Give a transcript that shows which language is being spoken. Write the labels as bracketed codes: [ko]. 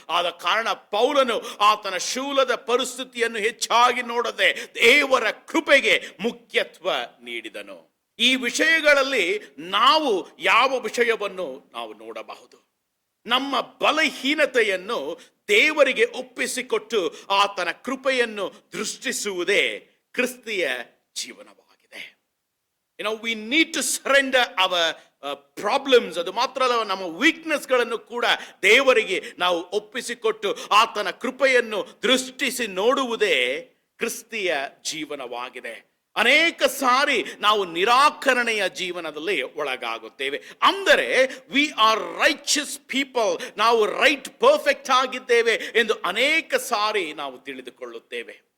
[kn] ಆದ ಕಾರಣ ಪೌಲನು ಆತನ ಶೂಲದ ಪರಿಸ್ಥಿತಿಯನ್ನು ಹೆಚ್ಚಾಗಿ ನೋಡದೆ ದೇವರ ಕೃಪೆಗೆ ಮುಖ್ಯತ್ವ ನೀಡಿದನು. ಈ ವಿಷಯಗಳಲ್ಲಿ ನಾವು ಯಾವ ವಿಷಯವನ್ನು ನಾವು ನೋಡಬಹುದು? ನಮ್ಮ ಬಲಹೀನತೆಯನ್ನು ದೇವರಿಗೆ ಒಪ್ಪಿಸಿಕೊಟ್ಟು ಆತನ ಕೃಪೆಯನ್ನು ದೃಷ್ಟಿಸುವುದೇ ಕ್ರಿಸ್ತಿಯ ಜೀವನವಾಗಿದೆ. [en] we need to surrender our problems. [kn] ಅದು ಮಾತ್ರ ಅಲ್ಲ, ನಮ್ಮ ವೀಕ್ನೆಸ್ಗಳನ್ನು ಕೂಡ ದೇವರಿಗೆ ನಾವು ಒಪ್ಪಿಸಿಕೊಟ್ಟು ಆತನ ಕೃಪೆಯನ್ನು ದೃಷ್ಟಿಸಿ ನೋಡುವುದೇ ಕ್ರಿಸ್ತಿಯ ಜೀವನವಾಗಿದೆ. ಅನೇಕ ಸಾರಿ ನಾವು ನಿರಾಕರಣೆಯ ಜೀವನದಲ್ಲಿ ಒಳಗಾಗುತ್ತೇವೆ. ಅಂದರೆ ವಿ ಆರ್ ರೈಚಸ್ ಪೀಪಲ್, ನಾವು ರೈಟ್ ಪರ್ಫೆಕ್ಟ್ ಆಗಿದ್ದೇವೆ ಎಂದು ಅನೇಕ ಸಾರಿ ನಾವು ತಿಳಿದುಕೊಳ್ಳುತ್ತೇವೆ.